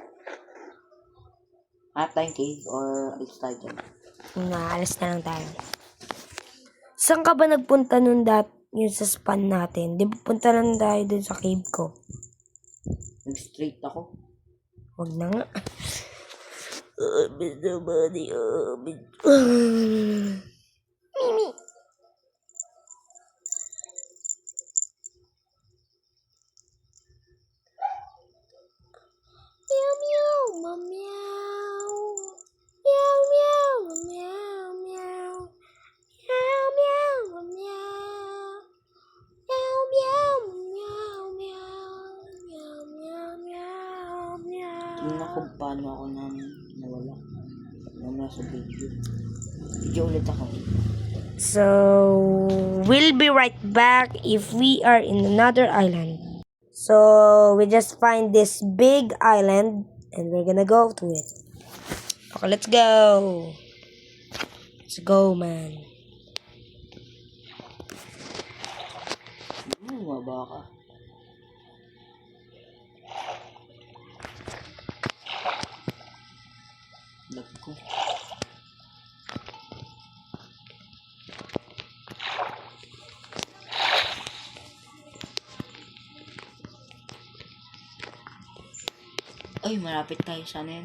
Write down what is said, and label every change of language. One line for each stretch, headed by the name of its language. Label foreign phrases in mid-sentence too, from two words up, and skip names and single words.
Filipino: Hanap tayong cave or alis tayo dyan. Naalis na lang tayo. Saan ka ba nagpunta nun yung sa spawn natin? Di ba punta lang tayo dun sa cave ko? Nag-straight ako. Huwag na nga. Mr. Bunny, Mimi. Meow, meow, meow. Meow, meow, meow, meow. Meow, meow, meow. Meow, meow, meow, meow. Meow, meow, meow, meow. Tingnan ko paano ako nawala. Nawala sa video. Video ulit ako.
English: So, we'll be right back if we are in another island. So, we just find this big island and we're gonna go to it. Okay, let's go. Let's go, man.
Filipino: Maba ka. Lag ko. Ay, malapit tayo sa ano yan?